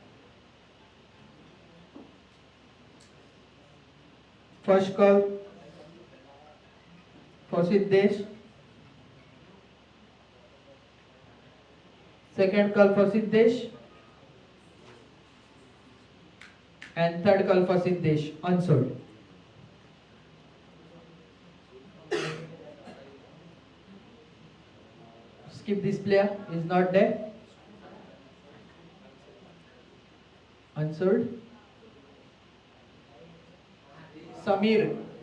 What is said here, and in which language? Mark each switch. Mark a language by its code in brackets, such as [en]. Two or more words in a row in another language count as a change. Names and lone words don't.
[en] First call for Siddesh. Second call for Siddesh. And third call for Siddesh, unsold. Skip this player, is not there. Unsold. Samir.